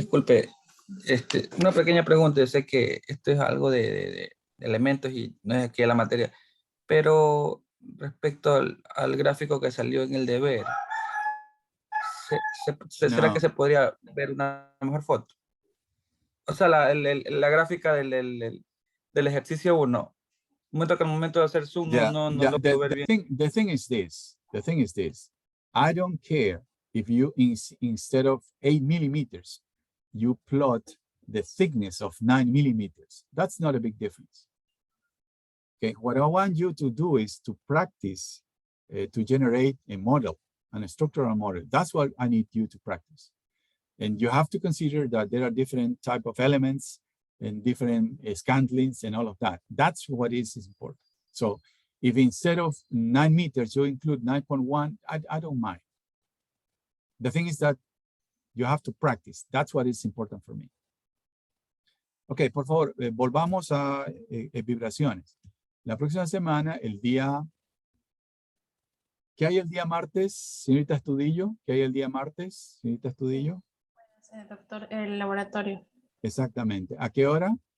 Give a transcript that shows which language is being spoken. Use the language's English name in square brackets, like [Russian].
[Spanish] disculpe, una pequeña pregunta. Yo sé que esto es algo de elementos y no es aquí la materia, pero respecto al gráfico que salió en el deber, ¿será que se podría ver una mejor foto? O sea, la gráfica del ejercicio 1. Momento que al momento de hacer zoom no lo puedo ver bien. [English] The thing is this. I don't care if you, instead of 8 millimeters, you plot the thickness of 9 millimeters. That's not a big difference. Okay, what I want you to do is to practice to generate a model, a structural model. That's what I need you to practice. And you have to consider that there are different type of elements and different scantlings and all of that. That's what is important. So if instead of 9 meters, you include 9.1, I don't mind. The thing is that You have to practice. That's what is important for me. [Spanish] Ok, por favor, volvamos a vibraciones. La próxima semana, el día... ¿Qué hay el día martes, señorita Estudillo? ¿Qué hay el día martes, señorita Estudillo? Sí, doctor, el laboratorio. Exactamente. ¿A qué hora?